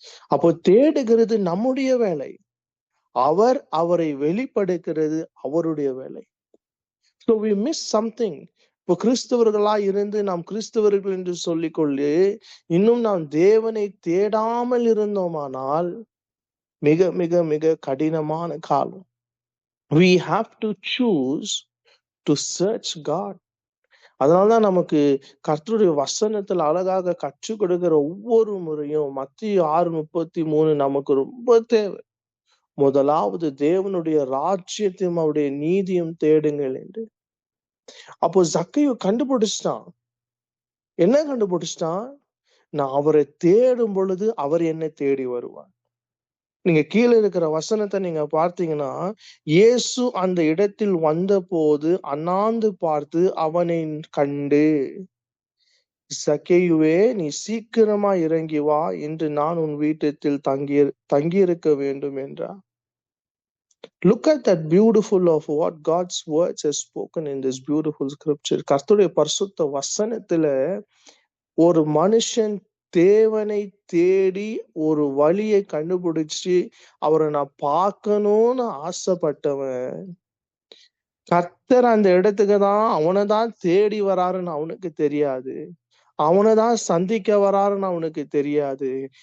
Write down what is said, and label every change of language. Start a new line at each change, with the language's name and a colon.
Tamil: அப்போ தேடுகிறது நம்முடைய வேலை, அவரை வெளிப்படுத்துகிறது அவருடைய வேலை.
English: So we miss something.
Tamil: இப்போ கிறிஸ்தவர்களா இருந்து நாம் கிறிஸ்தவர்கள் என்று சொல்லிக்கொண்டு இன்னும் நாம் தேவனை தேடாமல் இருந்தோமானால் மிக மிக மிக கடினமான காலம்.
English: We have to choose to search God.
Tamil: அதனாலதான் நமக்கு கர்த்தருடைய வசனத்துல அழகாக கற்றுக் கொடுக்கிற ஒவ்வொரு முறையும் மத்தேயு 6:33 நமக்கு ரொம்ப தேவை. முதலாவது தேவனுடைய ராஜ்யத்தையும் அவருடைய நீதியும் தேடுங்கள் என்று. அப்போ சக்கையு கண்டுபிடிச்சிட்டான். என்ன கண்டுபிடிச்சிட்டான்? நான் அவரை தேடும் பொழுது அவர் என்னை தேடி வருவார். நீங்க கீழே இருக்கிற வசனத்தை நீங்க பார்த்தீங்கன்னா, இயேசு அந்த இடத்தில் வந்த போது அண்ணாந்து பார்த்து அவனை கண்டு, சக்கேயுவே, நீ சீக்கிரமா இறங்கி வா, என்று நான் உன் வீட்டத்தில் தங்கியிருக்க வேண்டும் என்றார்.
English: Look at that beautiful of what God's words has spoken in this beautiful scripture.
Tamil: கர்த்தருடைய பரிசுத்த வசனத்துல ஒரு மனுஷன் தேவனை தேடி ஒரு வழியை கண்டுபிடிச்சு அவரை நான் பார்க்கணும்னு ஆசைப்பட்டவன், கர்த்தர் அந்த இடத்துக்கு தான் அவனைதான் தேடி வராருன்னு அவனுக்கு தெரியாது, அவனைதான் சந்திக்க வராருன்னு அவனுக்கு தெரியாது.